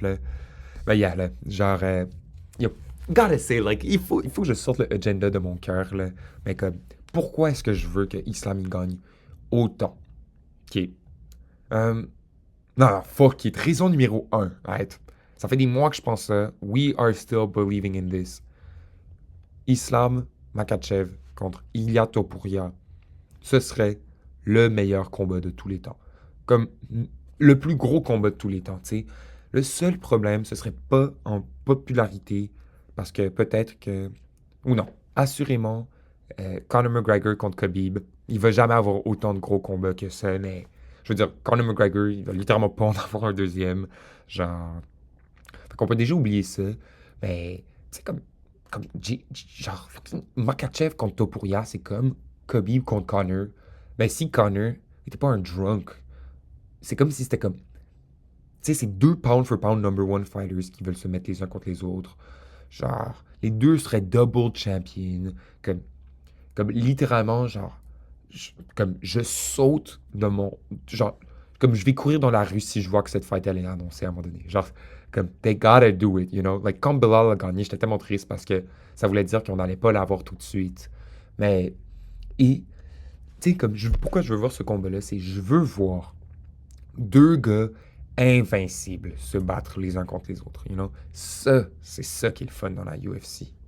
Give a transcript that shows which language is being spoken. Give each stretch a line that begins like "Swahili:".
French: Là. Ben, yeah, là. Genre, yo,
English: gotta say,
French: like, il faut que je sorte le agenda de mon cœur. Là. Mais comme, pourquoi est-ce que je veux que Islam il gagne autant? Ok. Euh, non, non,
English: fuck it.
French: Raison numéro un. Right? Ça fait des mois que je pense ça.
English: We are still believing in this.
French: Islam Makhachev contre Ilia Topuria, ce serait le meilleur combat de tous les temps. Comme le plus gros combat de tous les temps, tu sais. Le seul problème, ce serait pas en popularité, parce que peut-être que... Ou non, assurément, Conor McGregor contre Khabib, il va jamais avoir autant de gros combats que ça, mais... Je veux dire, Conor McGregor, il va littéralement pas en avoir un deuxième. Genre... Fait qu'on peut déjà oublier ça, mais... Tu sais, comme genre, Makachev contre Topuria, c'est comme Khabib contre Connor. Ben, si Connor était pas un drunk, c'est comme si c'était comme. Tu sais, c'est deux
English: pound for pound number one fighters
French: qui veulent se mettre les uns contre les autres. Genre, les deux seraient double champions. Comme, comme littéralement, genre, comme je saute de mon. Genre, comme je vais courir dans la rue si je vois que cette fight elle est annoncée à un moment donné.
English: Genre, comme, they gotta do it, you know?
French: Like, quand Bilal a gagné, j'étais tellement triste parce que ça voulait dire qu'on n'allait pas l'avoir tout de suite. Mais, et, tu sais, comme, pourquoi je veux voir ce combat-là, c'est je veux voir deux gars invincibles se battre les uns contre les autres,
English: you know?
French: Ça, c'est ça qui est le fun dans la UFC.